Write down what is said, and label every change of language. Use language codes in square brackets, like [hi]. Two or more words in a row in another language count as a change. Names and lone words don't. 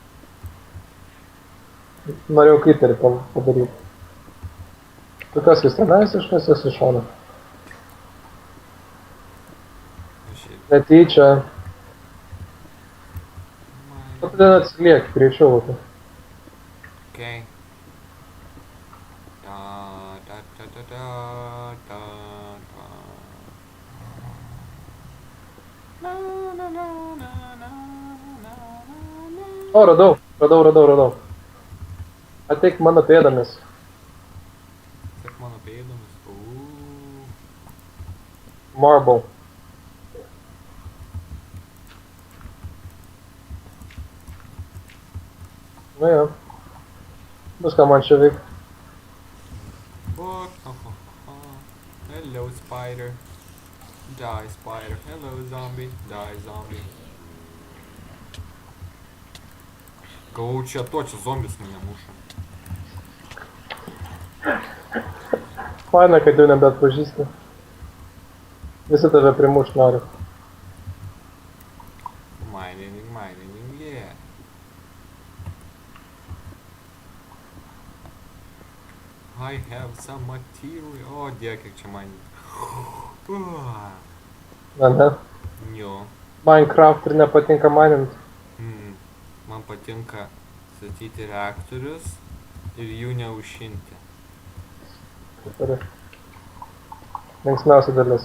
[lt] Norėjau kriterį padaryti. Tu kas jis tenais, aš kas esi iš šono. Aš ir... Netyčia. Tu tada atsiliek, greičiau, Lukai. Okay. Da, da, da, da, da, da, da. Na, na, na, na, na, na, na. O, radau. Ateik mano pėdomis. Sek mano pėdomis. Marble. Nu jo. Bus ką man čia veik. [en] Hello, spider. Die, spider. Hello, zombie. Die, zombie. [lt] Galvoju, čia zombis mane muša. Faina, kad jau nebeatpažįsti. Visi tave primušt nori. [en] Mining, yeah. I have some material. [lt] O, dieve, kiek čia mining. Ne. Jo. Minecraft ir nepatinka manint. Man patinka statyti reaktorius ir jų neužšinti. Tai linksmiausia dalis.